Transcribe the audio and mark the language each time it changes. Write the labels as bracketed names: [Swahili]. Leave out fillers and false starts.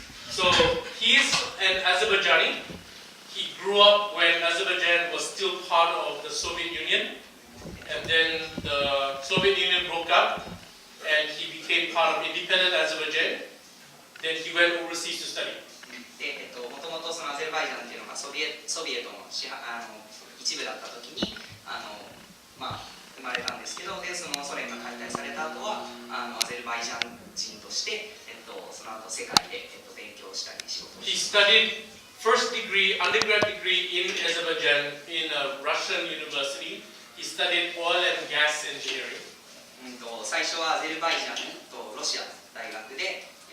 [English] So he is an Azerbaijani. He grew up when Azerbaijan was still part of the Soviet Union, and then the Soviet Union broke up, and he became part of independent Azerbaijan. Then he went overseas to study. [Japanese] で、もともとそのアゼルバイジャンっていうのがソビエトの一部だった時に生まれたんですけど、でそのソ連が解体された後はアゼルバイジャン人として、その後世界で、勉強したり仕事をしたり。 [English] He studied first degree, undergrad degree in Azerbaijan in a Russian university. He studied oil and gas engineering. [Japanese] 最初はアゼルバイジャンとロシア大学で、